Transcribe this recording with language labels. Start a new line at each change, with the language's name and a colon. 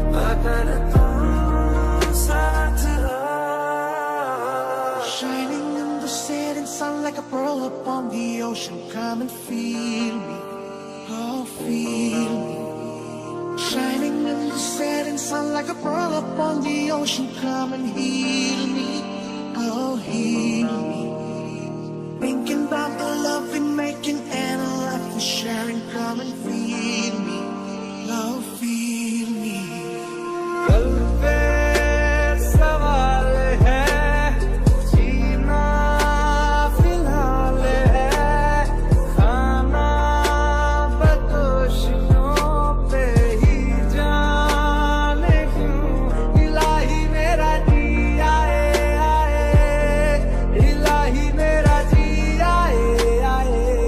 Hindi: अगर तुम साथ हो
English: Shining in the setting sun like a pearl upon the ocean. Come and feel me, oh feel me. Shining in the setting sun like a pearl upon the ocean. Come and heal me, oh heal me. Thinking about the love we're making and a life we're sharing. Come and feel me, oh feel me.
Hindi: कल पे सवाल है जीना फिलहाल है खाना बदोशियों पे ही जाने क्यों इलाही मेरा जी आए आए इलाही मेरा जी आए आए